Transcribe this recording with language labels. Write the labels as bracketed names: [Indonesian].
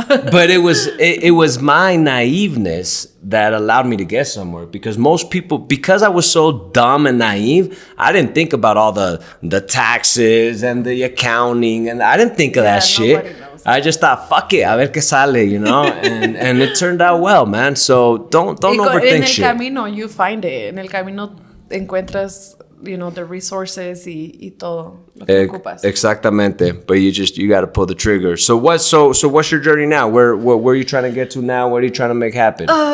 [English] But it was my naiveness that allowed me to get somewhere, because most people, because I was so dumb and naive, I didn't think about all the taxes and the accounting, and I didn't think of that shit. Knows. I just thought, fuck it, [Spanish] a ver qué sale, [English] you know, and it turned out well, man. So don't overthink shit. [Spanish] En el camino [English] you find it. [Spanish] En el camino encuentras, [English] you know, the resources [Spanish] y todo lo que ocupas. Exactamente. [English] But you got to pull the trigger. So what's your journey now? Where are you trying to get to now? What are you trying to make happen?